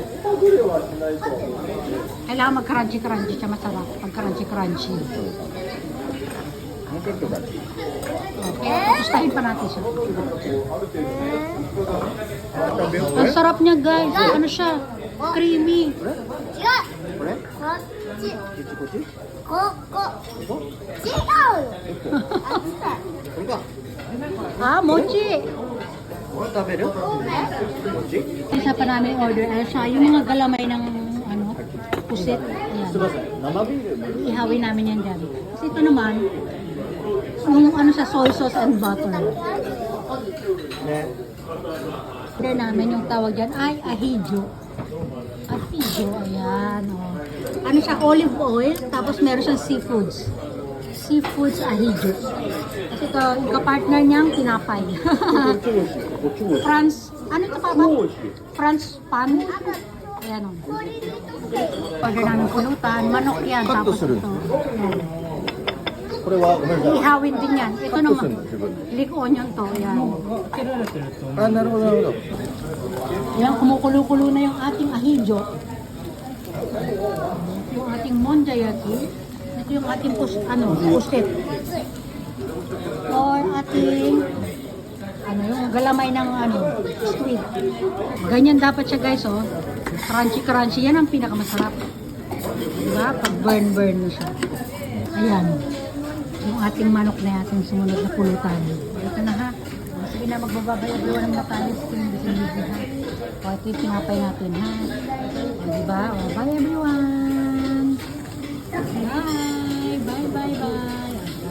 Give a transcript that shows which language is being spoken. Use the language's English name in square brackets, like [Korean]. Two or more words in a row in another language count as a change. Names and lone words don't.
[Filipino] Kailangan mag-crunchy-crunchy siya, masarap. Pag crunchy-crunchy. Okay, gustahin pa natin siya. Ang sarap niya guys. Ano siya? Creamy. [Japanese] 違うこっちここ違うよ [Filipino] Ah, mochi. [Japanese] 食べる [Filipino] Isa pa namin order ay siya yung mga galamay ng ano, pusit. Ayan. [Japanese] 生ビール [Filipino] Ihawin namin yan dyan. Kasi ito naman, yung ano sa [English] soy sauce and butter. [Japanese] ね [Filipino] Order namin yung tawag dyan ay ahijo. Ahijo, ayan. Oh. Ano siya, olive oil, tapos meron siyang seafoods. Seafoods ahijo. Kasi ito, yung kapartner niyang tinapay. [Japanese] こっちも美味しいこっちも美味しい [Filipino] France, ano ito pa ba? [Japanese] 美味しい [Filipino] France pan. Ayan o. Order namin pulutan. Manok yan. Tapos ito. Ayan. [Japanese] これはごめんなさい [Filipino] Ihawin din yan. Ito Cut naman. to sin, diba? [English] Leek onion [Filipino] to. Ayan. [Japanese] あなるほどなるほど [Filipino] Ayan, kumukulo-kulo na yung ating ahijo. Yung ating monjayaki. Ito yung ating pusit. Or ating yung galamay ng squid. Ganyan dapat siya guys, oh. Crunchy-crunchy. Yan ang pinakamasarap. Diba? Pag burn-burn na siya. Ayan. Yung ating manok na ating sumunod na pulutan. Ito na ha. Sige na, magbababay-agawa ng matalis. Ito yung bisin-bisin ha. O, ito yung tinapay natin ha. O, diba? O, [English] bye everyone! Bye! Bye, bye, bye!